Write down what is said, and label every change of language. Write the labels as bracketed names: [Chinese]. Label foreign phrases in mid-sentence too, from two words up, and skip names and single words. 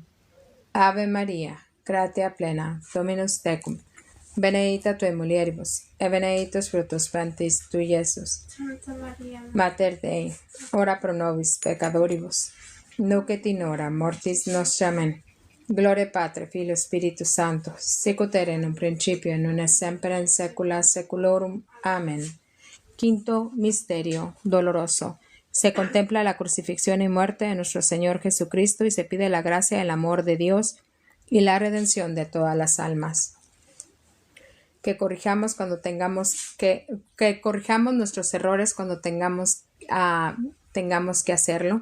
[Latin] Ave Maria, gratia plena, Dominus tecum, benedicta tui mulieribus, e benedictus fructus ventris tui, Iesus. Santa Maria, Mater Dei, ora pro nobis peccatoribus, nunc et in hora mortis nostra. Amen. Gloria Patri, Filio, Spiritus Sancto, sicut erat in un principio, et nunc et semper in saecula saeculorum. Amen. [Spanish] Quinto misterio doloroso. Se contempla la crucifixión y muerte de nuestro Señor Jesucristo y se pide la gracia y el amor de Dios y la redención de todas las almas. Que corrijamos cuando tengamos que corrijamos nuestros errores cuando tengamos que hacerlo.